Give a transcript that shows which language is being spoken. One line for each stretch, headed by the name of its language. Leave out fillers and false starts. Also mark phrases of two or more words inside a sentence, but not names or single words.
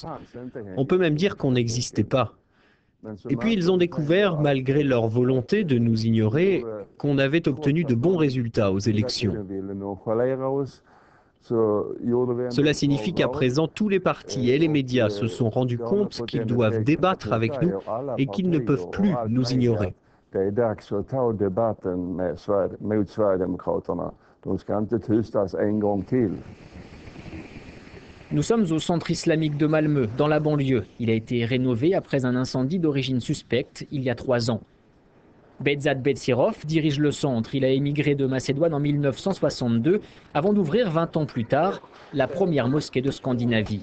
French: On peut même dire qu'on n'existait pas. Et puis ils ont découvert, malgré leur volonté de nous ignorer, qu'on avait obtenu de bons résultats aux élections. Cela signifie qu'à présent, tous les partis et les médias se sont rendus compte qu'ils doivent débattre avec nous et qu'ils ne peuvent plus nous ignorer.
Swedish: Det är dags att ta debatten mot Sverigedemokraterna. De ska inte tystas en gång till.
French: Nous sommes au centre islamique de Malmö, dans la banlieue. Il a été rénové après un incendie d'origine suspecte il y a 3 ans. Behzad Betsirov dirige le centre. Il a émigré de Macédoine en 1962 avant d'ouvrir 20 ans plus tard la première mosquée de Scandinavie.